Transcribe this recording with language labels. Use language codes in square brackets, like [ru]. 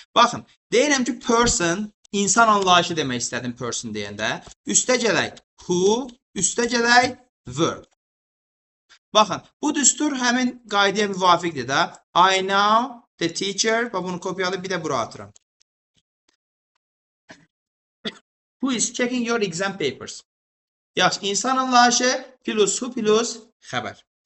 [az] Baxın, deyirəm ki, person, insan anlayışı demək istədim person deyəndə. Üstə gələk who, üstə gələk verb. Baxın, bu düstur həmin qaydaya müvafiqdir də. [en] I know the teacher, [az] və bunu kopyalayıb bir də bura atıram. [en] Who is checking your exam papers? [az] Yaxşı, insan anlayışı plus who plus xəbər.